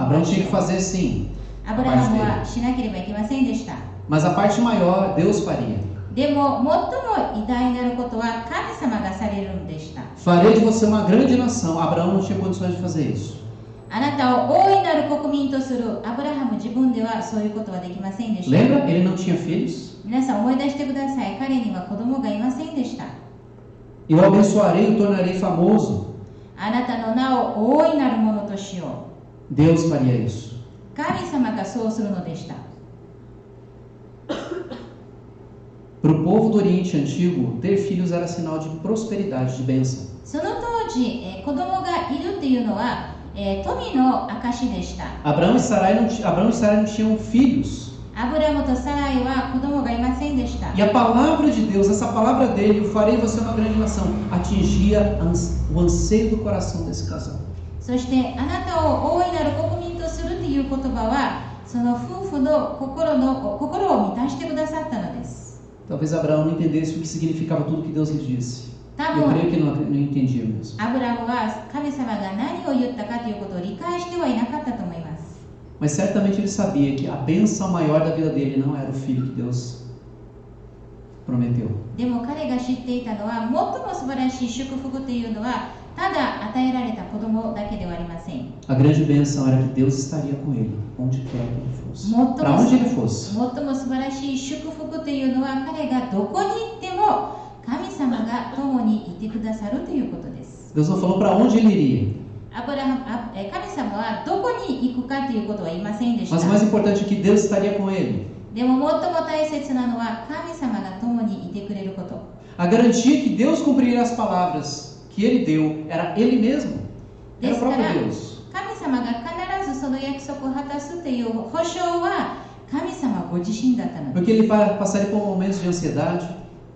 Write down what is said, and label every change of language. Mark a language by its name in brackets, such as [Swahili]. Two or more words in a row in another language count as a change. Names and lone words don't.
[Portuguese] Abraão [Japanese] し [Portuguese] tinha [Japanese] ょ [Portuguese] que [Japanese] う。 [Portuguese] fazer sim, [Japanese] アブラハムはしなければいけませんでした。 [Portuguese] mas a parte maior Deus faria. [Japanese] でも最も偉大なることは神様がされるのでした。 [Portuguese] Farei de você uma grande nação. Abraão não tinha condições de fazer isso. [Japanese] あなたを大いなる国民とするアブラハム自分ではそういうことはできませんでした。 [Portuguese] Lembra? Ele não tinha filhos. [Japanese] 皆さん思い出してください。彼には子供がいませんでした。 [Portuguese] Eu abençoarei e o tornarei famoso. [Japanese] あなたの名を大いなるものとしよう。 [Portuguese] Deus faria isso. [Japanese] 神様がそうするのでした。 [Portuguese] Para o povo do Oriente Antigo, ter filhos era sinal de prosperidade, de bênção. [Japanese] その当時、子供がいるっていうのは、富の証でした。 [Portuguese] Abraão e Sarai não tinham filhos. [Japanese] アブラムとサライは子供がいませんでした。 [Portuguese] E a palavra de Deus, essa palavra dele, eu farei você uma grande nação, atingia o anseio do coração desse casal. [Japanese] そしてあなたを大いなる国民とするという言葉はその夫婦の心を満たしてくださったのです。 [Portuguese] Talvez Abraão não entendesse o que significava tudo que Deus lhe disse. [Japanese] 多 [Portuguese] Eu [Japanese] 分 [Portuguese] creio que não entendia mesmo. [Japanese] アブラムは神様が何を言ったかということを理解してはいなかったと思います。 [Portuguese] Mas certamente ele sabia que a bênção maior da vida dele não era o filho que Deus prometeu. [Japanese] でも彼が知っていたのは最も素晴らしい祝福というのはただ与えられた子供だけではありません。 [Portuguese] A grande bênção era que Deus estaria com ele, onde quer que ele fosse. Muito Para onde ele fosse. [Japanese] 最も素晴らしい祝福というのは彼がどこに行っても神様が共にいてくださるということです。 [Portuguese] Deus não falou para onde ele iria. [Japanese] 神様はどこに行くかということは言いませんでした。 [Portuguese] Mas o mais importante é que Deus estaria com ele. [Japanese] でも最も大切なのは神様が共にいてくれること。 [Portuguese] A garantia que Deus cumpriria as palavras que ele deu era ele mesmo. Era o próprio Deus. [Japanese] 神様が必ずその約束を果たすという保証は神様ご自身だったのです。 [Portuguese] Porque ele passaria por momentos de ansiedade.